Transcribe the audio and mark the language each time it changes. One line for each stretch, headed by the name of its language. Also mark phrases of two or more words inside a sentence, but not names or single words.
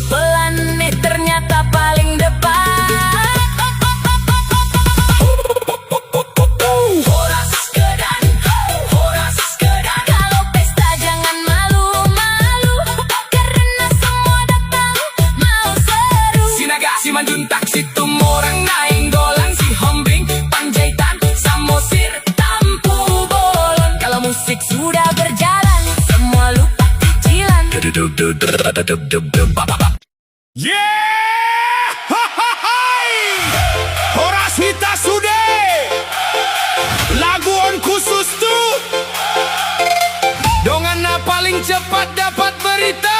Indonesian: Pelan nih ternyata paling depan. Horas Kedai, Horas Kedai. Kalau pesta jangan malu-malu, karena semua datang mau seru. Sinaga, si Manjuntak, si Tumorang, Nainggolan, si Hombing, Panjaitan, Samosir, Tampu Bolon. Kalau musik sudah berjalan, semua lupa cicilan. Yeah!
Batak Toba: Horas Hita Sude. Lagu on
Indonesian: khusus tuh. Dongana paling cepat dapat berita.